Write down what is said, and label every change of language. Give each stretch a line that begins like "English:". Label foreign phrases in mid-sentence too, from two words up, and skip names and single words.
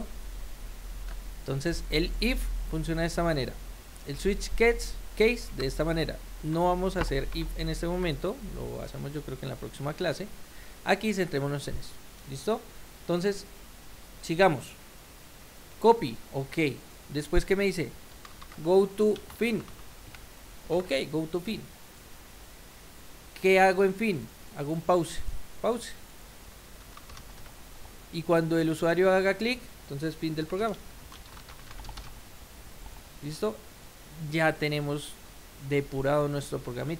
Spanish: Entonces el if funciona de esta manera, el
English: switch case
Spanish: de esta manera. No vamos a hacer if en este momento, lo hacemos yo creo que en la próxima clase. Aquí centrémonos en esto. ¿Listo? Entonces sigamos.
English: Copy, ok.
Spanish: Después, ¿qué me dice?
English: Go to fin. Ok, go to
Spanish: fin. ¿Qué hago en fin? Hago un pause. Pause. Y cuando el usuario haga clic, entonces fin del programa. ¿Listo? Ya tenemos depurado nuestro programita.